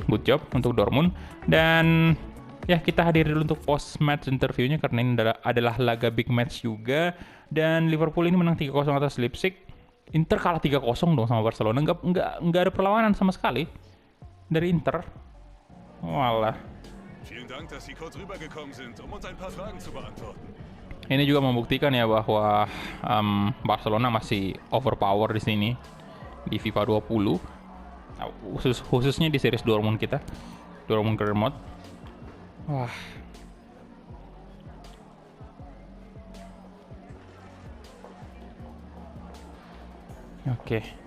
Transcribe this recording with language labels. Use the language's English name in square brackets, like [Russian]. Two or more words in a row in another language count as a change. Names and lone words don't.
[English] Good job [Indonesian] untuk Dortmund. Dan ya, kita hadir dulu untuk [English] post match interviewnya [Indonesian] karena ini adalah laga [English] big match [Indonesian] juga. Dan Liverpool ini menang 3-0 atas Leipzig. Inter kalah 3-0 dong sama Barcelona. Nggak ada perlawanan sama sekali dari Inter. Walah. [German] Vielen Dank, dass Sie kurz rübergekommen sind, uns ein paar Fragen zu beantworten. [Indonesian] Ini juga membuktikan ya bahwa Barcelona masih overpower di sini di FIFA 20. Nah, khususnya di series Dortmund kita. Dortmund Gernot. Wah. Oke.